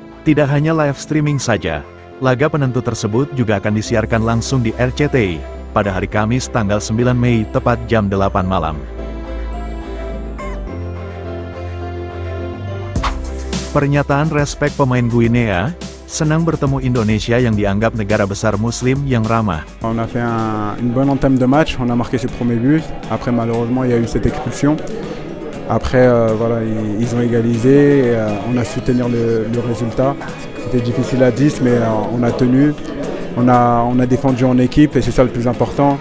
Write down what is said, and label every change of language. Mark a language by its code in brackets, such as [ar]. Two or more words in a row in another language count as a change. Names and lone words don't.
[id] Tidak hanya live streaming saja, laga penentu tersebut juga akan disiarkan langsung di RCTI, pada hari Kamis tanggal 9 Mei tepat jam 8 malam. Pernyataan respek pemain Guinea, senang bertemu Indonesia yang dianggap negara besar muslim yang ramah. [fr] On a fait une bonne entame de match, on a marqué ses premiers buts. Après malheureusement il y a eu cette expulsion. Après voilà, ils ont égalisé, et, on a su tenir le résultat. C'était difficile à 10 mais on a tenu. On a défendu en équipe et c'est ça le plus important.